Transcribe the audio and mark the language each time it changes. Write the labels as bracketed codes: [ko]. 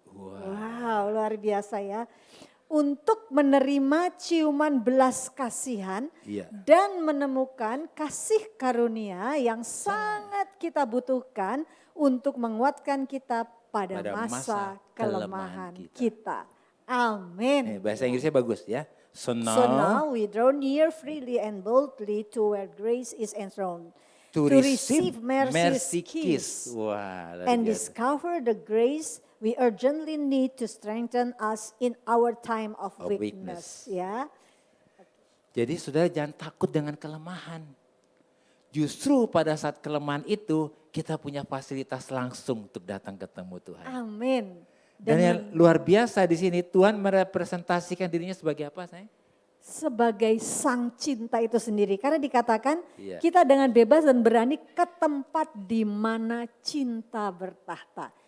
[id] Wow, luar biasa ya. Untuk menerima ciuman belas kasihan dan menemukan kasih karunia yang sangat kita butuhkan untuk menguatkan kita pada masa kelemahan kita. Amin. Bahasa Inggrisnya bagus ya. [en] So now we draw near freely and boldly to where grace is enthroned. To receive mercy kiss. Wow, and discover the grace we urgently need to strengthen us in our time of weakness. [id] Ya. Jadi saudara jangan takut dengan kelemahan. Justru pada saat kelemahan itu kita punya fasilitas langsung untuk datang ketemu Tuhan. Amin. Dan yang luar biasa di sini Tuhan merepresentasikan dirinya sebagai apa sayang? Sebagai sang cinta itu sendiri. Karena dikatakan kita dengan bebas dan berani ke tempat di mana cinta bertahta.